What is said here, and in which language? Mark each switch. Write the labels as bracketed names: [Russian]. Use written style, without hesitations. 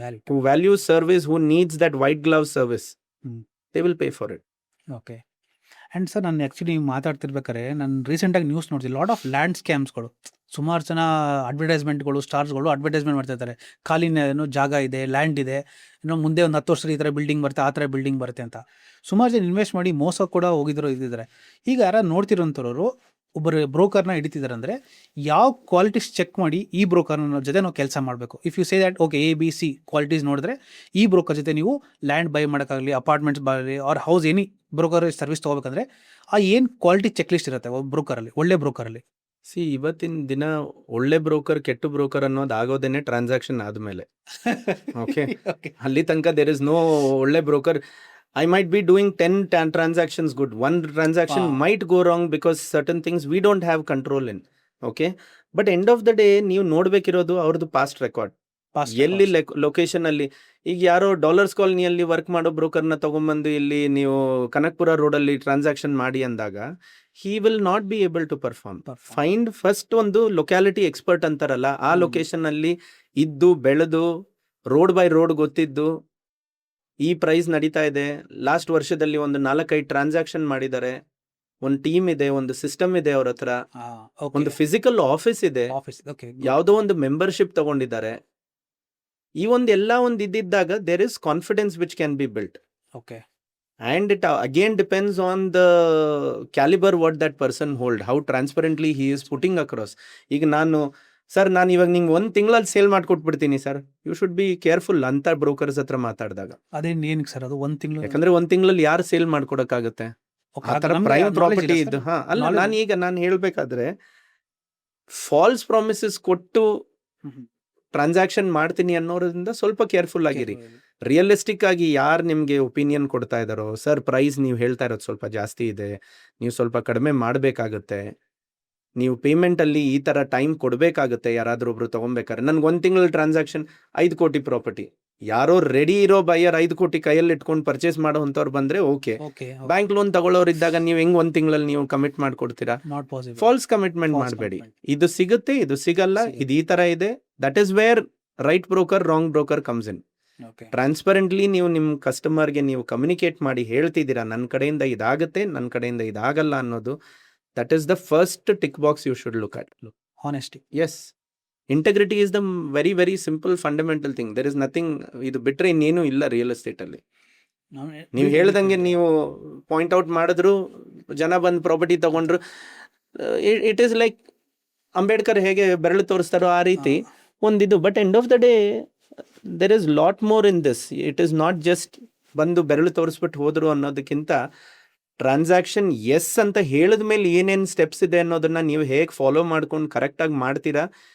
[English] Who values service, who needs that white glove service, they will pay for it. Okay. [Kannada] And sir, ನಾನು actually ನೀವು ಮಾತಾಡ್ತಿರ್ಬೇಕಾದ್ರೆ ನಾನು ರೀಸೆಂಟಾಗಿ news ನೋಡ್ತೀನಿ, lot of land ಸ್ಕ್ಯಾಮ್ಸ್ಗಳು. ಸುಮಾರು ಜನ ಅಡ್ವರ್ಟೈಸ್ಮೆಂಟ್ಗಳು, ಸ್ಟಾರ್ಸ್ಗಳು advertisement ಮಾಡ್ತಾ ಇರ್ತಾರೆ, ಖಾಲಿನ ಏನೋ ಜಾಗ ಇದೆ, ಲ್ಯಾಂಡ್ ಇದೆ, ಇನ್ನೂ ಮುಂದೆ ಒಂದು 10 ವರ್ಷದಲ್ಲಿ ಈ ಥರ ಬಿಲ್ಡಿಂಗ್ ಬರುತ್ತೆ, ಆ ಥರ ಬಿಲ್ಡಿಂಗ್ ಬರುತ್ತೆ ಅಂತ. ಸುಮಾರು ಜನ ಇನ್ವೆಸ್ಟ್ ಮಾಡಿ ಮೋಸ ಕೂಡ ಹೋಗಿದ್ರು ಇದ್ದಿದ್ದಾರೆ. ಈಗ ಯಾರು ನೋಡ್ತಿರೋಂಥವ್ರು ಒಬ್ಬರು ಬ್ರೋಕರ್ನ ಹಿಡಿತಿದ್ದಾರೆ ಅಂದರೆ ಯಾವ ಕ್ವಾಲಿಟೀಸ್ ಚೆಕ್ ಮಾಡಿ ಈ ಬ್ರೋಕರ್ನ ಜೊತೆ ನಾವು ಕೆಲಸ ಮಾಡಬೇಕು. [English] if you say that [Kannada] okay ABC qualities ನೋಡಿದ್ರೆ ಈ ಬ್ರೋಕರ್ ಜೊತೆ ನೀವು ಲ್ಯಾಂಡ್ ಬೈ ಮಾಡೋಕ್ಕಾಗಲಿ, ಅಪಾರ್ಟ್ಮೆಂಟ್ಸ್ ಬರಲಿ, R house any broker service ತೊಗೋಬೇಕಂದ್ರೆ ಆ ಏನು ಕ್ವಾಲಿಟಿ ಚೆಕ್ ಲಿಸ್ಟ್ ಇರುತ್ತೆ ಒಬ್ಬ ಬ್ರೋಕರಲ್ಲಿ, ಒಳ್ಳೆ ಬ್ರೋಕರಲ್ಲಿ? ಇವತ್ತಿನ ದಿನ ಒಳ್ಳೆ ಬ್ರೋಕರ್, ಕೆಟ್ಟ ಬ್ರೋಕರ್ ಅನ್ನೋದು ಆಗೋದೇನೆ ಟ್ರಾನ್ಸಾಕ್ಷನ್ ಆದಮೇಲೆ. ಓಕೆ, ಅಲ್ಲಿ ತನಕ [English] there is no [Kannada] ಒಳ್ಳೆ broker. [English] I might be doing 10 transactions good. One transaction might go wrong because certain things we don't have control in. Okay. But end of the day, [Kannada] ನೀವು ನೋಡ್ಬೇಕಿರೋದು ಅವ್ರದ್ದು past record. ಎಲ್ಲಿ location ಅಲ್ಲಿ, ಈಗ ಯಾರೋ dollars ಕಾಲನಿಯಲ್ಲಿ work ಮಾಡೋ ಬ್ರೋಕರ್ನ ತಗೊಂಡ್ಬಂದು ಇಲ್ಲಿ ನೀವು ಕನಕ್ಪುರ ರೋಡಲ್ಲಿ ಟ್ರಾನ್ಸಾಕ್ಷನ್ ಮಾಡಿ ಅಂದಾಗ [English] he will not be able to perform. [Kannada] Find first ಒಂದು ಲೊಕ್ಯಾಲಿಟಿ ಎಕ್ಸ್ಪರ್ಟ್ ಅಂತಾರಲ್ಲ, ಆ ಲೊಕೇಶನ್ ಅಲ್ಲಿ ಇದ್ದು ಬೆಳೆದು ರೋಡ್ ಬೈ ರೋಡ್ ಗೊತ್ತಿದ್ದು ಈ ಪ್ರೈಸ್ ನಡೀತಾ ಇದೆ, ಲಾಸ್ಟ್ ವರ್ಷದಲ್ಲಿ ಒಂದು 4-5 ಟ್ರಾನ್ಸಾಕ್ಷನ್ ಮಾಡಿದ್ದಾರೆ, ಒಂದು ಟೀಮ್ ಇದೆ, ಒಂದು ಸಿಸ್ಟಮ್ ಇದೆ ಅವ್ರ ಹತ್ರ, ಒಂದು ಫಿಸಿಕಲ್ ಆಫೀಸ್ ಇದೆ, ಯಾವುದೋ ಒಂದು ಮೆಂಬರ್ಶಿಪ್ ತಗೊಂಡಿದ್ದಾರೆ. ಈ ಒಂದು ಎಲ್ಲ ಒಂದು ಇದ್ದಿದ್ದಾಗ [English] There is confidence which can be built. Okay. And it again depends on the caliber what that person hold, how transparently he is putting across. [Kannada] ಈಗ ನಾನು ಸರ್, ನಾನು ಇವಾಗ ನಿಮ್ಗೆ 1 ತಿಂಗಳಲ್ಲಿ sale ಮಾಡ್ಕೊಟ್ಬಿಡ್ತೀನಿ sir, [English] you should be careful [Kannada] ಅಂತ brokers ಹತ್ರ ಮಾತಾಡಿದಾಗ. ಅದೇನು ಏನಕ್ಕೆ ಸರ್ ಅದು 1 ತಿಂಗಳು? ಯಾಕಂದ್ರೆ 1 ತಿಂಗಳಲ್ಲಿ ಯಾರು ಸೇಲ್ ಮಾಡ್ಕೊಡಕ್ಕಾಗತ್ತೆ? ಆ ಥರ ಪ್ರೈಮ್ ಪ್ರಾಪರ್ಟಿ ಇದ್ದು. ನಾನು ಹೇಳ್ಬೇಕಾದ್ರೆ ಫಾಲ್ಸ್ ಪ್ರಾಮಿಸಸ್ ಕೊಟ್ಟು ಟ್ರಾನ್ಸಾಕ್ಷನ್ ಮಾಡ್ತೀನಿ ಅನ್ನೋದ್ರಿಂದ ಸ್ವಲ್ಪ ಕೇರ್ಫುಲ್ ಆಗಿರಿ. ರಿಯಲಿಸ್ಟಿಕ್ ಆಗಿ ಯಾರು ನಿಮಗೆ ಒಪಿನಿಯನ್ ಕೊಡ್ತಾ ಇದ್ದಾರೋ, ಸರ್ ಪ್ರೈಸ್ ನೀವು ಹೇಳ್ತಾ ಇರೋದು ಸ್ವಲ್ಪ ಜಾಸ್ತಿ ಇದೆ, ನೀವು ಸ್ವಲ್ಪ ಕಡಿಮೆ ಮಾಡಬೇಕಾಗುತ್ತೆ, ನೀವು ಪೇಮೆಂಟಲ್ಲಿ ಈ ಥರ ಟೈಮ್ ಕೊಡಬೇಕಾಗುತ್ತೆ, ಯಾರಾದರೂ ಒಬ್ರು ತೊಗೊಬೇಕಾದ್ರೆ. ನನ್ಗೆ 1 ತಿಂಗಳ ಟ್ರಾನ್ಸಾಕ್ಷನ್ 5 ಕೋಟಿ ಪ್ರಾಪರ್ಟಿ, ಯಾರೋ ರೆಡಿ ಇರೋ ಬೈಯರ್ 5 ಕೋಟಿ ಕೈಯಲ್ಲಿ ಇಟ್ಕೊಂಡು ಪರ್ಚೇಸ್ ಮಾಡೋ ಅಂಥವ್ರು ಬಂದರೆ ಓಕೆ. ಬ್ಯಾಂಕ್ ಲೋನ್ ತಗೊಳ್ಳೋರು ಇದ್ದಾಗ ನೀವು ಹೆಂಗೆ 1 ತಿಂಗಳಲ್ಲಿ ನೀವು ಕಮಿಟ್ ಮಾಡ್ಕೊಡ್ತೀರಾ? ಫಾಲ್ಸ್ ಕಮಿಟ್ಮೆಂಟ್ ಮಾಡಬೇಡಿ. ಇದು ಸಿಗುತ್ತೆ, ಇದು ಸಿಗಲ್ಲ, ಇದು ಈ ಥರ ಇದೆ. [English] That is where right broker, wrong broker comes in. [Kannada] ಟ್ರಾನ್ಸ್ಪರೆಂಟ್ಲಿ ನೀವು ನಿಮ್ಮ ಕಸ್ಟಮರ್ಗೆ ನೀವು ಕಮ್ಯುನಿಕೇಟ್ ಮಾಡಿ ಹೇಳ್ತಿದ್ದೀರಾ, ನನ್ನ ಕಡೆಯಿಂದ ಇದಾಗುತ್ತೆ, ನನ್ನ ಕಡೆಯಿಂದ ಇದಾಗಲ್ಲ ಅನ್ನೋದು. [English] That is the first tick box you should look at. Honesty. Yes. Integrity is the very, very simple fundamental thing. There is nothing, [Kannada] ಇದು ಬಿಟ್ರೆ ಇನ್ನೇನು ಇಲ್ಲ ರಿಯಲ್ ಎಸ್ಟೇಟ್ ಅಲ್ಲಿ. ನೀವು ಹೇಳ್ದಂಗೆ ನೀವು ಪಾಯಿಂಟ್ ಔಟ್ ಮಾಡಿದ್ರು, ಜನ ಬಂದು ಪ್ರಾಪರ್ಟಿ ತಗೊಂಡ್ರು, [English] it is like [Kannada] ಅಂಬೇಡ್ಕರ್ ಹೇಗೆ ಬೆರಳು ತೋರಿಸ್ತಾರೋ ಆ ರೀತಿ ಒಂದಿದು. [English] But end of the day there is lot more in this. It is not just [Kannada] ಬಂದು ಬೆರಳು ತೋರಿಸ್ಬಿಟ್ಟು ಹೋದ್ರು ಅನ್ನೋದಕ್ಕಿಂತ ಟ್ರಾನ್ಸಾಕ್ಷನ್ ಎಸ್ ಅಂತ ಹೇಳಿದ ಮೇಲೆ ಏನೇನು ಸ್ಟೆಪ್ಸ್ ಇದೆ ಅನ್ನೋದನ್ನ ನೀವು ಹೇಗೆ ಫಾಲೋ ಮಾಡ್ಕೊಂಡು ಕರೆಕ್ಟಾಗಿ ಮಾಡ್ತೀರಾ.